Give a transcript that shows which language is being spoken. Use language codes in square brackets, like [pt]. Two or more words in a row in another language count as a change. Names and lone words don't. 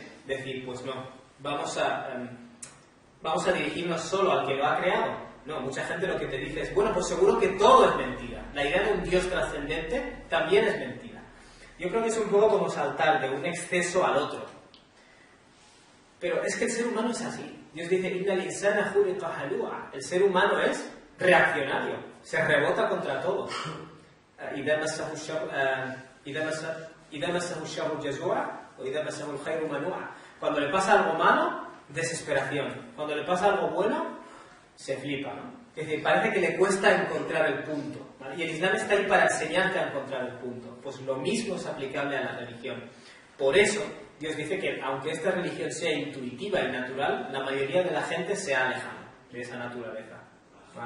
[es] Decir, pues no, vamos a dirigirnos solo al que lo ha creado. No, mucha gente lo que te dice es, bueno, pues seguro que todo es mentira. La idea de un Dios trascendente también es mentira. Yo creo que es un poco como saltar de un exceso al otro. Pero es que el ser humano es así. Dios dice, [ar] "إن الإنسان خلق هلوعا". [es] El ser humano es reaccionario, se rebota contra todo. [ar] إذا مسه الشر جزوعا وإذا مسه الخير منوعا. [es] Cuando le pasa algo malo, desesperación. Cuando le pasa algo bueno, se flipa, ¿no? Es decir, parece que le cuesta encontrar el punto, ¿vale? Y el Islam está ahí para enseñarte a encontrar el punto. Pues lo mismo es aplicable a la religión. Por eso, Dios dice que aunque esta religión sea intuitiva y natural, la mayoría de la gente se aleja de esa naturaleza, ¿vale?